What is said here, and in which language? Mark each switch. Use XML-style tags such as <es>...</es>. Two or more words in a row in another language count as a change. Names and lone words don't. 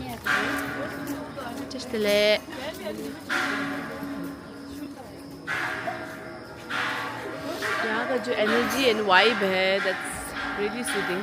<hi>짜시들래 यहाँ का जो</hi> <en>energy and vibe</en> <hi>है</hi> <en>that's really soothing.</en>